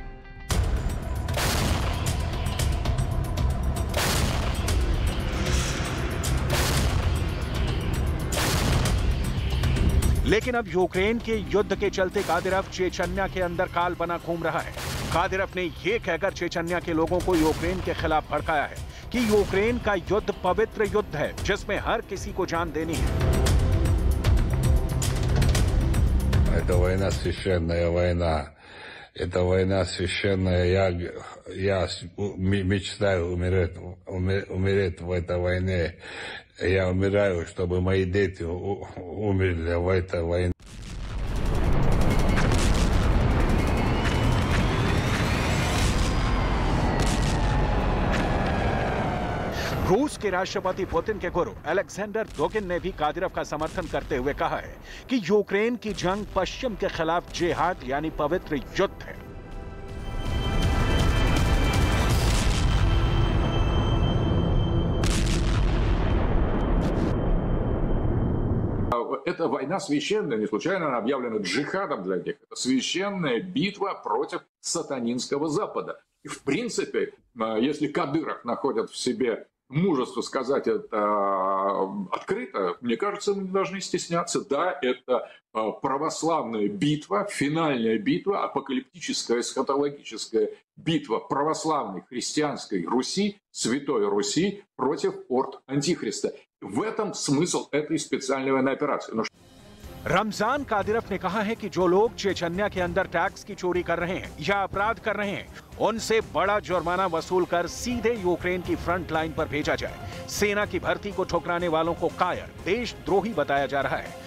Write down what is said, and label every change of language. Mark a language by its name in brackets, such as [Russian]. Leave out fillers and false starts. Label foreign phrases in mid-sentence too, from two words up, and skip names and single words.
[Hindi] लेकिन अब यूक्रेन के युद्ध के चलते कादिरफ चेचन्या के अंदर काल बना घूम रहा है। कादिरफ ने यह कहकर चेचन्या के लोगों को यूक्रेन के खिलाफ भड़काया है कि यूक्रेन का युद्ध पवित्र युद्ध है जिसमें हर किसी को जान देनी है। [Russian] Это война священная война. Это война священная. Я мечтаю умереть в этой войне. Я умираю, чтобы мои дети умерли в этой войне. [Hindi] रूस के राष्ट्रपति पुतिन के गुरु अलेक्जेंडर डोगिन ने भी कादिरफ का समर्थन करते हुए कहा है कि यूक्रेन की जंग पश्चिम के खिलाफ जिहाद यानी पवित्र युद्ध है। [Russian] Это война священная, не случайно она объявлена джихадом для них. Это священная битва против сатанинского Запада. И в принципе, если Кадыров находит в себе мужество сказать это открыто, мне кажется, мы не должны стесняться. Да, это православная битва, финальная битва, апокалиптическая, эсхатологическая битва православной христианской Руси, Святой Руси против орд Антихриста. В этом смысл этой специальной военной операции. [Hindi] रमजान कादिरफ ने कहा है कि जो लोग चेचन्या के अंदर टैक्स की चोरी कर रहे हैं या अपराध कर रहे हैं, उनसे बड़ा जुर्माना वसूल कर सीधे यूक्रेन की फ्रंट लाइन पर भेजा जाए। सेना की भर्ती को ठुकराने वालों को कायर, देशद्रोही बताया जा रहा है।